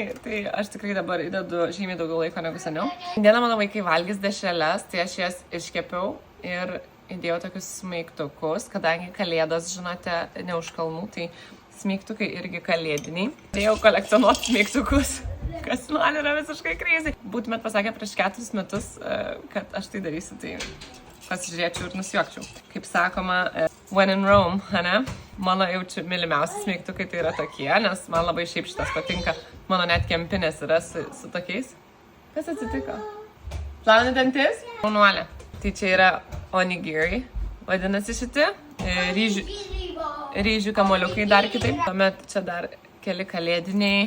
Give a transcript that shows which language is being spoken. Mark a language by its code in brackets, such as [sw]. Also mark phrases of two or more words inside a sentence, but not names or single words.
[lt] Tai aš tikrai dabar įdedu žymiai daugiau laiko negu seniau. Dieną mano vaikai valgys dešreles, tai aš jas iškepiau ir įdėjau tokius smeigtukus, kadangi kalėdos, žinote, ne už kalnų, tai smeigtukai irgi kalėdiniai. Dėjau kolekcionuoti smeigtukus. Kas man yra visiškai crazy. Būtumėt pasakę prieš 4 metus, kad aš tai darysiu, tai pasižiūrėčiau ir nusijuokčiau. Kaip sakoma, [en] when in Rome, [lt] ne? Mano jaučiu mylimiausi smeigtukai tai yra tokie, nes man labai šiaip šitas patinka. Mano net kempinės yra su tokiais. Kas atsitiko? Plauni dantis? Jaunuolė. Tai čia yra onigiri, vadinasi šitie. Ryžių kamoliukai dar kitaip. Tuomet čia dar keli kalėdiniai.